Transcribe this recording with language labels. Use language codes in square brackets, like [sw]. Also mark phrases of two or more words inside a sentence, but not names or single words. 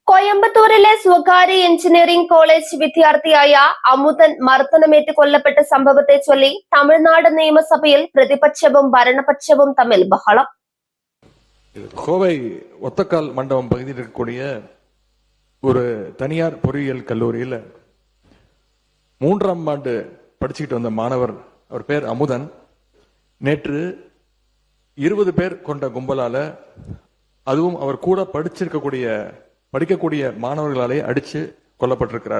[ml] കോയമ്പത്തൂരിലെ സ്വകാര്യ എഞ്ചിനീയറിംഗ് കോളേജ് വിദ്യാർത്ഥിയായ അമുതൻ മർദ്ദനമേറ്റ് കൊല്ലപ്പെട്ട സംഭവത്തെ ചൊല്ലി തമിഴ്നാട് നിയമസഭയിൽ പ്രതിപക്ഷവും ഭരണപക്ഷവും തമ്മിൽ ബഹളം. [ta] கோவை ஒத்தக்கால் மண்டபம் பகுதியில் இருக்கக்கூடிய ஒரு தனியார் பொறியியல் கல்லூரியில் 3ஆம் ஆண்டு படிச்சுக்கிட்டு வந்த மாணவர், அவர் பேர் அமுதன், நேற்று 20 பேர் கொண்ட கும்பலால, அதுவும் அவர் கூட படிக்கக்கூடிய மாணவர்களாலே அடிச்சு கொல்லப்பட்டிருக்கிறார்.